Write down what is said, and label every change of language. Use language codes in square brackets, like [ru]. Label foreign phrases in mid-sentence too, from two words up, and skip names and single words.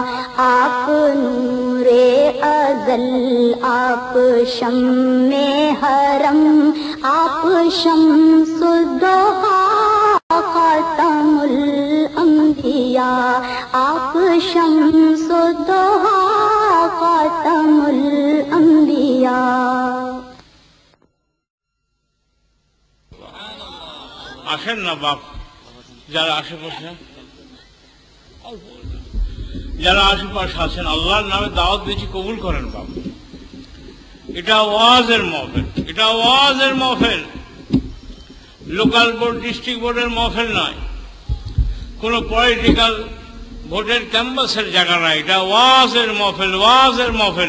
[ur] آپ نور ازل، آپ شمع حرم، آپ شمس الضحیٰ خاتم الانبیاء، آپ شمس الضحیٰ خاتم الانبیاء۔ [bn] আসেন না বাপ, যারা আশেপাশে আছেন আল্লাহর নামে দাওয়াত দিয়েছি, কবুল করেন বাপ। এটা ওয়াজের মহফিল, এটা ওয়াজের মহফিল, [en] local board district board's [bn] মহফিল নয়, কোন [en] political vote's campus's [bn] জায়গা নয়, এটা ওয়াজের মহফিল, ওয়াজের মহফিল।